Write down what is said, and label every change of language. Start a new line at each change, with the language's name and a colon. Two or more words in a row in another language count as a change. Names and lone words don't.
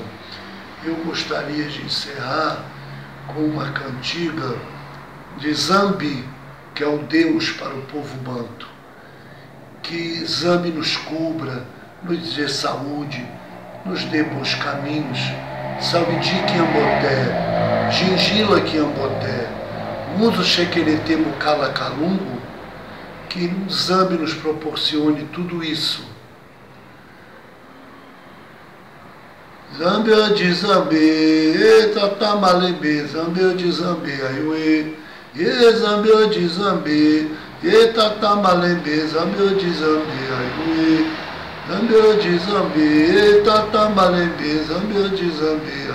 Portuguese: Eu gostaria de encerrar com uma cantiga de Zambi, que é o Deus para o povo banto. Que Zambi nos cubra, nos dê saúde, nos dê bons caminhos.
Kimbundu: Saúde Quiamboté, Gingila Quiamboté, Mundo Xequeretê Mucala Calungo,
Portuguese: que Zambi nos proporcione tudo isso.
Kimbundu: Zambi de Zambi, Tatamalebe, Zambi de Zambi, Aiuê, Zambi de Zambi, Tatamalebe, Zambi de Zambi, Aiuê, Zambi de Zambi, Tatamalebe, Zambi de Zambi,